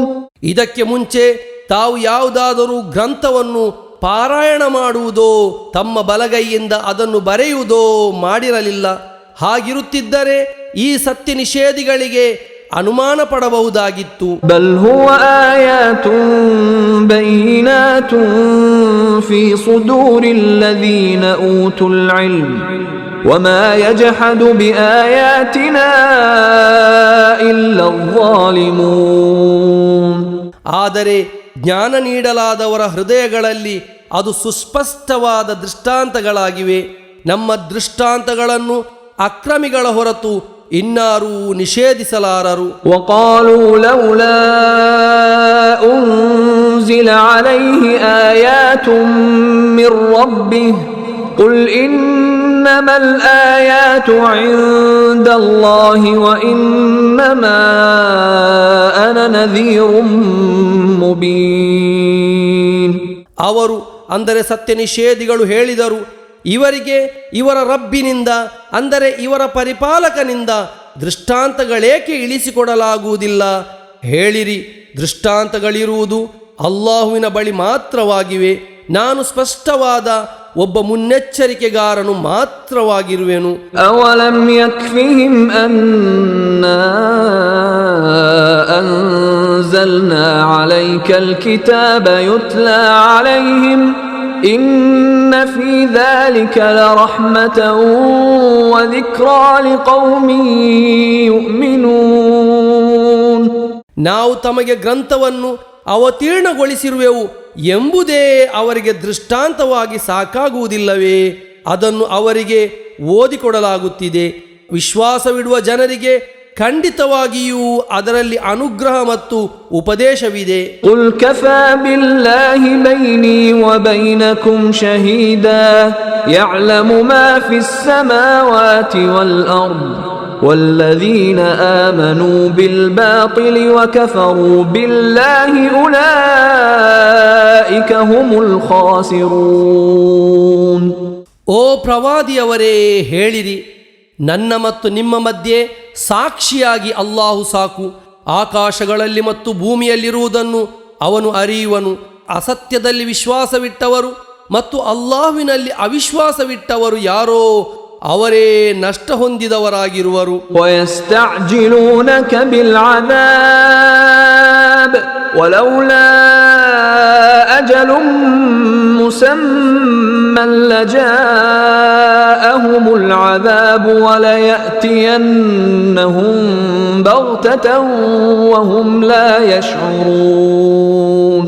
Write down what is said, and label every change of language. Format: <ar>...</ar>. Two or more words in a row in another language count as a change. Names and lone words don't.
<kn>ಇದಕ್ಕೆ ಮುಂಚೆ ತಾವು ಯಾವುದಾದರೂ ಗ್ರಂಥವನ್ನು ಪಾರಾಯಣ ಮಾಡುವುದೋ ತಮ್ಮ ಬಲಗೈಯಿಂದ ಅದನ್ನು ಬರೆಯುವುದೋ ಮಾಡಿರಲಿಲ್ಲ. ಹಾಗಿರುತ್ತಿದ್ದರೆ ಈ ಸತ್ಯ ನಿಷೇಧಿಗಳಿಗೆ ಅನುಮಾನ ಪಡಬಹುದಾಗಿತ್ತು.</kn> <ar>بل هو آيات بينات في صدور الذين أوتوا العلم وما يجحد بآياتنا إلا الظالمون.</ar> <kn>ಆದರೆ ಜ್ಞಾನ ನೀಡಲಾದವರ ಹೃದಯಗಳಲ್ಲಿ ಅದು ಸುಸ್ಪಷ್ಟವಾದ ದೃಷ್ಟಾಂತಗಳಾಗಿವೆ. ನಮ್ಮ ದೃಷ್ಟಾಂತಗಳನ್ನು ಅಕ್ರಮಿಗಳ ಹೊರತು ಇನ್ನಾರೂ ನಿಷೇಧಿಸಲಾರರು.</kn> <ar>وقالوا لولا أنزل عليه آيات من ربه قل إنما الآيات عند الله وإنما أنا نذير مبين.</ar> <kn>ಅವರು ಅಂದರೆ ಸತ್ಯ ನಿಷೇಧಿಗಳು ಹೇಳಿದರು, ಇವರಿಗೆ ಇವರ ರಬ್ಬಿನಿಂದ ಅಂದರೆ ಇವರ ಪರಿಪಾಲಕನಿಂದ ದೃಷ್ಟಾಂತಗಳೇಕೆ ಇಳಿಸಿಕೊಡಲಾಗುವುದಿಲ್ಲ? ಹೇಳಿರಿ, ದೃಷ್ಟಾಂತಗಳಿರುವುದು ಅಲ್ಲಾಹುವಿನ ಬಳಿ ಮಾತ್ರವಾಗಿವೆ. ನಾನು ಸ್ಪಷ್ಟವಾದ ಒಬ್ಬ ಮುನ್ನೆಚ್ಚರಿಕೆಗಾರನು ಮಾತ್ರವಾಗಿರುವೆನು.</kn> <ar>أولم يكفهم أنا أنزلنا عليك الكتاب يتلى عليهم إن في ذلك لرحمة وذكرى لقوم يؤمنون.</ar> <kn>ನಾವು ತಮಗೆ ಗ್ರಂಥವನ್ನು ಅವತೀರ್ಣಗೊಳಿಸಿರುವೆವು ಎಂಬುದೇ ಅವರಿಗೆ ದೃಷ್ಟಾಂತವಾಗಿ ಸಾಕಾಗುವುದಿಲ್ಲವೇ? ಅದನ್ನು ಅವರಿಗೆ ಓದಿಕೊಡಲಾಗುತ್ತಿದೆ. ವಿಶ್ವಾಸವಿಡುವ ಜನರಿಗೆ ಖಂಡಿತವಾಗಿಯೂ ಅದರಲ್ಲಿ ಅನುಗ್ರಹ ಮತ್ತು ಉಪದೇಶವಿದೆ.</kn> <ar>قل كفى بالله بيني وبينكم شهيدا يعلم ما في السماوات والأرض والذين آمنوا بالباطل وكفروا بالله أولئك هم الخاسرون.</ar> <kn>ಓ ಪ್ರವಾದಿಯವರೇ, ಹೇಳಿರಿ, ನನ್ನ ಮತ್ತು ನಿಮ್ಮ ಮಧ್ಯೆ ಸಾಕ್ಷಿಯಾಗಿ ಅಲ್ಲಾಹು ಸಾಕು. ಆಕಾಶಗಳಲ್ಲಿ ಮತ್ತು ಭೂಮಿಯಲ್ಲಿರುವುದನ್ನು ಅವನು ಅರಿಯುವನು. ಅಸತ್ಯದಲ್ಲಿ ವಿಶ್ವಾಸವಿಟ್ಟವರು ಮತ್ತು ಅಲ್ಲಾಹುವಿನಲ್ಲಿ ಅವಿಶ್ವಾಸವಿಟ್ಟವರು ಯಾರೋ ಅವರೇ ನಷ್ಟ ಹೊಂದಿದವರಾಗಿರುವರು.</kn> <ar>ويستعجلونك بالعذاب ولولا أجل مسمى لجاءهم العذاب وليأتينهم بغتة وهم لا يشعرون.</ar>